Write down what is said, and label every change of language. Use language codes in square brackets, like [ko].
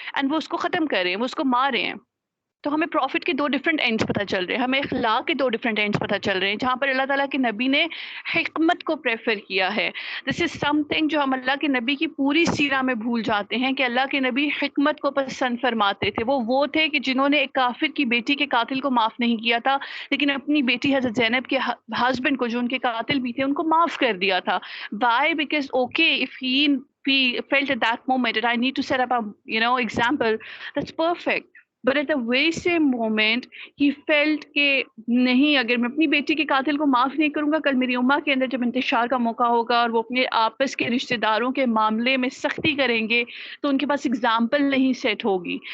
[hi] And वो उसको ख़त्म कर रहे हैं, वो उसको मार रहे हैं। तो हमें प्रॉफिट के 2 डिफरेंट एंड्स पता चल रहे हैं, हमें इखलाक के 2 डिफरेंट एंड्स पता चल रहे हैं, जहाँ पर अल्लाह ताला के नबी ने हिकमत को प्रेफ़र किया है। [en] this is something [hi] जो हम अल्लाह के नबी की पूरी सीरा में भूल जाते हैं कि अल्लाह के नबी हिकमत को पसंद फरमाते थे। वो थे कि जिन्होंने एक काफ़िर की बेटी के कातिल को माफ़ नहीं किया था, लेकिन अपनी बेटी हज़रत ज़ैनब के हस्बैंड को, जो उनके कातिल भी थे, उनको माफ़ कर दिया था। [en] Why? Because okay, if he felt at that moment that I need to set up a example, that's perfect. But at the very same moment he felt [hi] कि नहीं, अगर मैं अपनी बेटी के कातिल को माफ़ नहीं करूँगा, कल मेरी उम्मा के अंदर जब इंतशार का मौका होगा और वो अपने आपस के रिश्तेदारों के मामले में सख्ती करेंगे तो उनके पास एग्जाम्पल नहीं सेट होगी।